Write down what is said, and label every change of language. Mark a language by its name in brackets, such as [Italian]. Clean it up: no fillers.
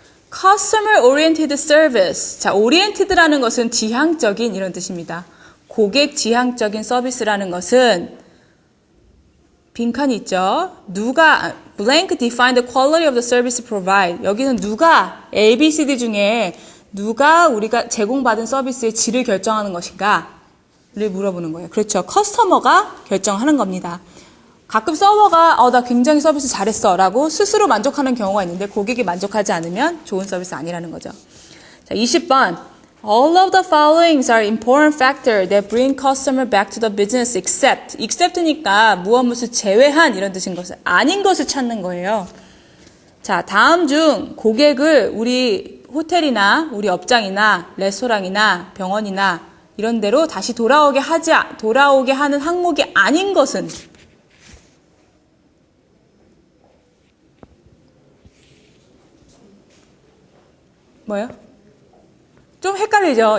[English] Customer oriented service. [Korean] 자, oriented라는 것은 지향적인 이런 뜻입니다. 고객 지향적인 서비스라는 것은 빈칸이 있죠. [English] 누가 blank define the quality of the service provide. [Korean] 여기는 누가 A, B, C, D 중에 누가 우리가 제공받은 서비스의 질을 결정하는 것인가를 물어보는 거예요. 그렇죠. 커스터머가 결정하는 겁니다. 가끔 서버가 나 굉장히 서비스 잘했어 라고 스스로 만족하는 경우가 있는데 고객이 만족하지 않으면 좋은 서비스 아니라는 거죠. 자, 20번. [English] All of the followings are important factors that bring customer back to the business except니까 [Korean] 무엇 제외한 이런 뜻인 것을 아닌 것을 찾는 거예요. 자, 다음 중 고객을 우리 호텔이나 우리 업장이나 레스토랑이나 병원이나 이런 데로 다시 돌아오게 하는 항목이 아닌 것은 뭐예요? 좀 헷갈리죠?